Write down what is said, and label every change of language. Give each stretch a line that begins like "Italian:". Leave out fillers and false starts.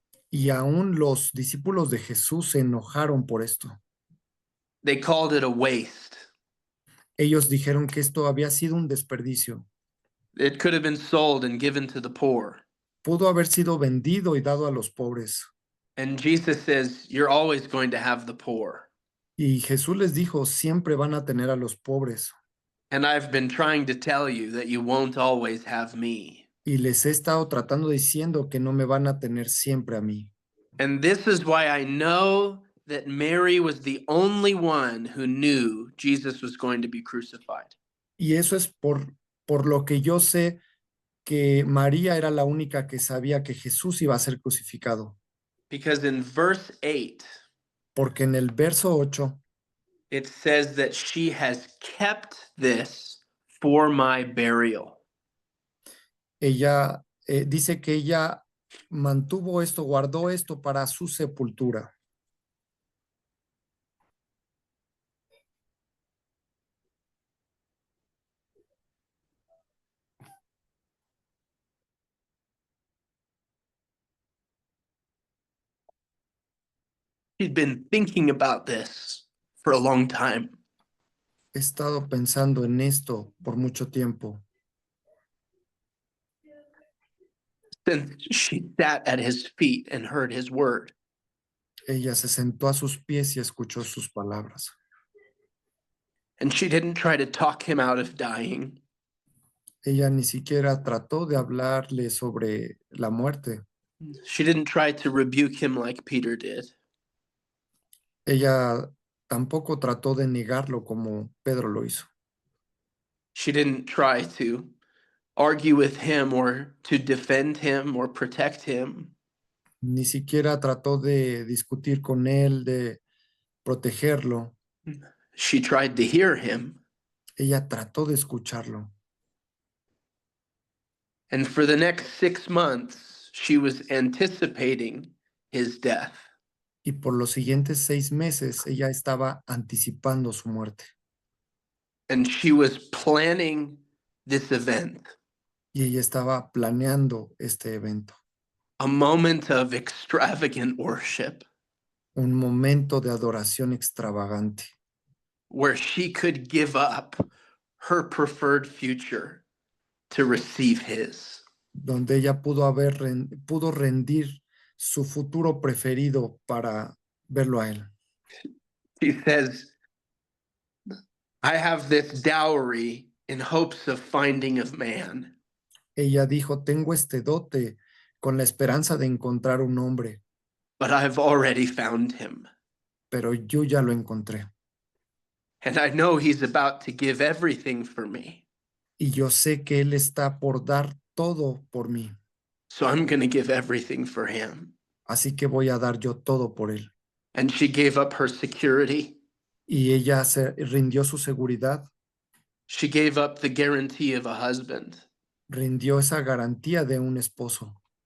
Spanish: Y aún los discípulos de Jesús se enojaron por esto.
English: They called it a waste.
Spanish: Ellos dijeron que esto había sido un desperdicio.
English: It could have been sold and given to the poor.
Spanish: Pudo haber sido vendido y dado a los pobres.
English: And Jesus says, you're always going to have the poor.
Spanish: Y Jesús les dijo, siempre van a tener a los pobres.
English: And I've been trying to tell you that you won't always have me.
Spanish: Y les he estado tratando diciendo que no me van a tener siempre a mí.
English: And this is why I know that Mary was the only one who knew Jesus was going to be crucified.
Spanish: Y eso es por lo que yo sé que María era la única que sabía que Jesús iba a ser crucificado.
English: Because in verse 8,
Spanish: Porque en el verso 8
English: it says that she has kept this for my burial.
Spanish: ella dice que ella mantuvo esto, guardó esto para su sepultura.
English: She'd been thinking about this for a long time.
Spanish: He estado pensando en esto por mucho tiempo.
English: Since she sat at his feet and heard his word.
Spanish: Ella se sentó a sus pies y escuchó sus palabras.
English: And she didn't try to talk him out of dying.
Spanish: Ella ni siquiera trató de hablarle sobre la muerte.
English: She didn't try to rebuke him like Peter did.
Spanish: Ella tampoco trató de negarlo como Pedro lo hizo.
English: She didn't try to argue with him or to defend him or protect him.
Spanish: Ni siquiera trató de discutir con él, de protegerlo.
English: She tried to hear him.
Spanish: Ella trató de escucharlo.
English: And for the next 6 months, she was anticipating his death.
Spanish: y por los siguientes 6 meses ella estaba anticipando su muerte.
English: And she was planning this event,
Spanish: Y ella estaba planeando este evento,
English: a moment of extravagant worship
Spanish: un momento de adoración extravagante,
English: where she could give up her preferred future to receive his.
Spanish: donde ella pudo rendir su futuro preferido para verlo a él.
English: She says, I have this dowry in hopes of finding of man,
Spanish: Ella dijo, tengo este dote con la esperanza de encontrar un hombre,
English: but I've already found him.
Spanish: pero yo ya lo encontré.
English: And I know he's about to give everything for me.
Spanish: Y yo sé que él está por dar todo por mí,
English: So I'm going to give everything for him.
Spanish: así que voy a dar yo todo por él.
English: And she gave up her security.
Spanish: Y ella se rindió su seguridad,
English: She gave up the guarantee of a husband.
Spanish: rindió esa garantía de un esposo.